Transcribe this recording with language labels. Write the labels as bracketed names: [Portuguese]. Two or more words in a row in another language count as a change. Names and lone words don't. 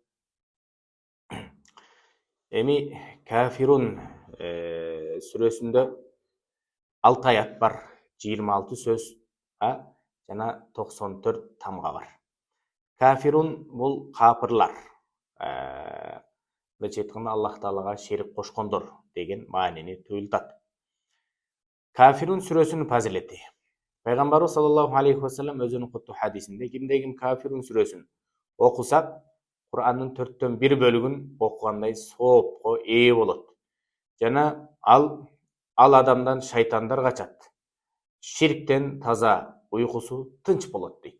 [Kyrgyz] Эми Кафирун сүрөсүндө 6 аят бар, 26 сөз жана 94 тамга бар. Кафирун бул капырлар. Мындайча айтканда Аллах Таалага шерик кошкондор деген маанини туюлтат. Кафирун сүрөсүнүн фазилети. Пайгамбарыбыз [Arabic] صلى الله عليه وسلم [Kyrgyz] өзүнүн куттуу хадисинде кимде ким Кафирун сүрөсүн окуса, Кур'андын 4/1 бөлүгүн окугандай соопко ээ болот. Жана ал адамдан шайтандар качат. Ширктен таза, уйкусу тынч болот дейт.